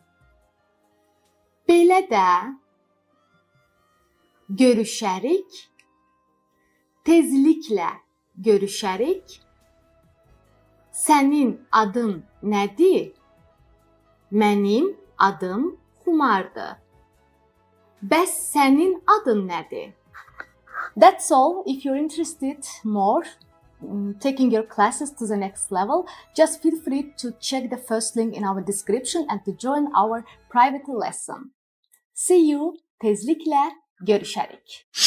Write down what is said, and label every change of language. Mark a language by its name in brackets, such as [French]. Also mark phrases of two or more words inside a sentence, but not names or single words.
[Azerbaijani] Belə də. Görüşərik. Tezliklə görüşərik. Sənin adın nədir? Mənim adım Humardır. Bəs sənin adın nədir? [English] That's all. If you're interested more taking your classes to the next level, just feel free to check the first link in our description and to join our private lesson. See you. [Azerbaijani] Tezliklə görüşərik.